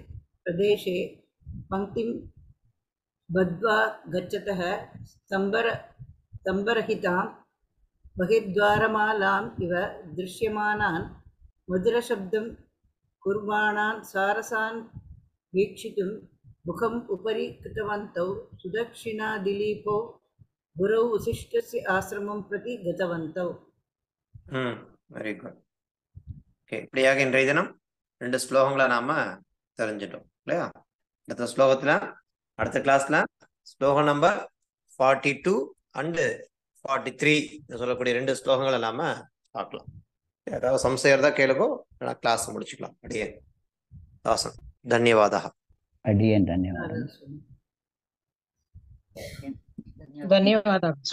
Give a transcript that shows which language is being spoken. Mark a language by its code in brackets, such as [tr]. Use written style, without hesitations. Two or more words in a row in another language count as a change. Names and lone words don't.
[sa] प्रदेशे पङ्क्तिं बद्ध्वा गच्छतः स्तम्भरहितां बहिर्द्वारमालाम् इव दृश्यमानान् मधुरशब्दं कुर्वाणान् सारसान् वीक्षितुं मुखम् उपरि कृतवन्तौ सुदक्षिणादिलीपौ गुरौ वसिष्ठस्य आश्रमं प्रति गतवन्तौ. [en] very good. [ta] ஓகே, இப்படியாக இன்றைய தினம் 2 ஸ்லோகங்களை நாம தெரிஞ்சிட்டோம் இல்லையா? அடுத்த ஸ்லோகத்துல அடுத்த கிளாஸ்ல ஸ்லோகம் நம்பர் 42 அண்ட் 43 சொல்லக்கூடிய 2 ஸ்லோகங்களை நாம பார்க்கலாம். ஏதாவது சம்சயம் இருந்தா கேளுக்கோ, கிளாஸ் முடிச்சுக்கலாம். அடியே தாசன் धन्यवादः. [sa] अडियन धन्यवाद. धन्यवादः.